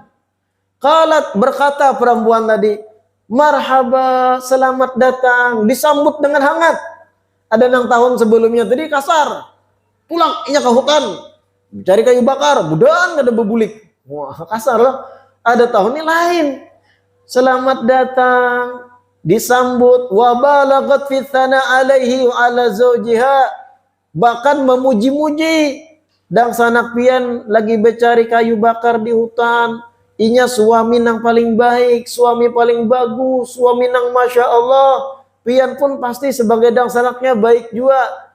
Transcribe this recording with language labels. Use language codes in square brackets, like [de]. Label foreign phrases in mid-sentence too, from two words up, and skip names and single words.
[bjn] Qalat, berkata perempuan tadi, marhaba, selamat datang, disambut dengan hangat. Ada nang tahun sebelumnya tadi kasar, pulang inya ke hutan, cari kayu bakar, budan ada bebulik. Wah kasar loh. Ada tahun ini lain, selamat datang, disambut, [ar] وبالغت في الثناء عليه وعلى زوجها, [bjn] bahkan memuji-muji. Dan sanak pian lagi bercari kayu bakar di hutan. Inya suami nang paling baik, suami paling bagus, suami nang [ar] ما شاء الله. [bjn] Pian pun pasti sebagai dang sanaknya baik juga.